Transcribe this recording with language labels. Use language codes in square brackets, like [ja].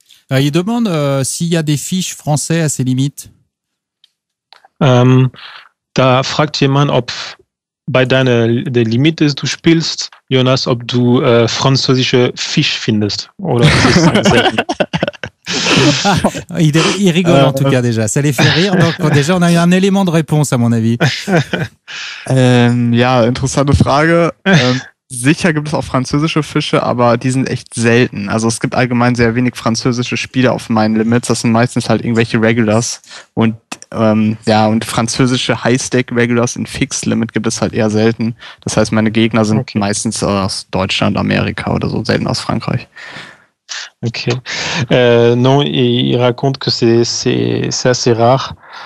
[fr] Il demande s'il y a des fiches français à ses limites. [de] Da fragt jemand, ob bei der Limit, die du spielst, Jonas, ob du französische Fisch findest. Oder ist es selten? [fr] Il rigole en tout cas déjà. Ça les fait rire. Donc déjà, on a eu un élément de réponse à mon avis. [de] Ja, interessante Frage. Sicher gibt es auch französische Fische, aber die sind echt selten. Also es gibt allgemein sehr wenig französische Spiele auf meinen Limits. Das sind meistens halt irgendwelche Regulars. Und und französische High-Stake-Regulars in Fixed-Limit gibt es halt eher selten. Das heißt, meine Gegner sind meistens aus Deutschland, Amerika oder so, selten aus Frankreich. Ok. [fr] Non, il raconte que c'est assez rare.